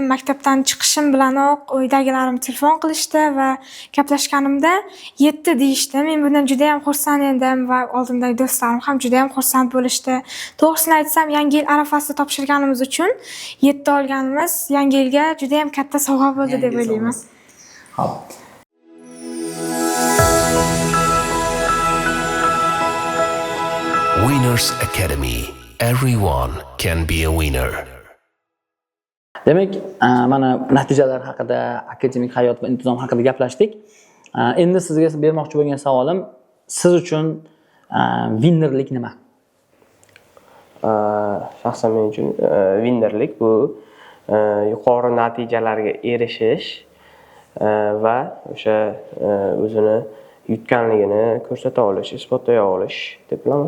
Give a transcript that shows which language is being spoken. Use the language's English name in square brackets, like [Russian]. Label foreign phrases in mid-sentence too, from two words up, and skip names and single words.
[Uzbek] Maktabdan chiqishim bilanoq uydagilarim telefon qilishdi va gaplashganimda 7 deyishdi. Men bundan juda ham xursand edim va oldimdagi do'stlarim ham juda ham xursand bo'lishdi. To'g'risini aytsam, yangi yil arafasida topshirganimiz uchun 7 olganimiz yangi yilga juda ham katta sovg'a bo'ldi deb o'ylayman. Xo'p. [English] Winners Academy. Everyone can be a winner. [Uzbek] Demak, mana natijalar haqida, akademik hayot va intizom haqida gaplashdik. Endi sizga bermoqchi bo'lgan savolim, siz uchun winnerlik nima? Shaxsan men uchun winnerlik bu yuqori natijalarga erishish va o'sha o'zini yutganligini ko'rsata olish, isbotlay olish deb bilaman.